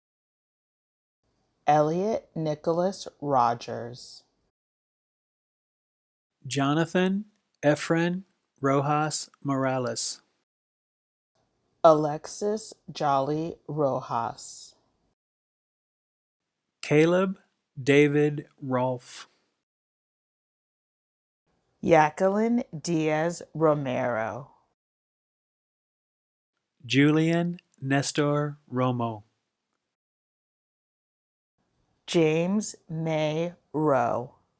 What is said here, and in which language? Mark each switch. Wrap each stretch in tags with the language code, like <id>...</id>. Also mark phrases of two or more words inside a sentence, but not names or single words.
<en>Elliot Nicholas Rogers. Jonathan Efren Rojas Morales. Alexis Jolly Rojas. Caleb David Rolfe. Jacqueline Diaz Romero. Julian Nestor Romo. James May Rowe.</en>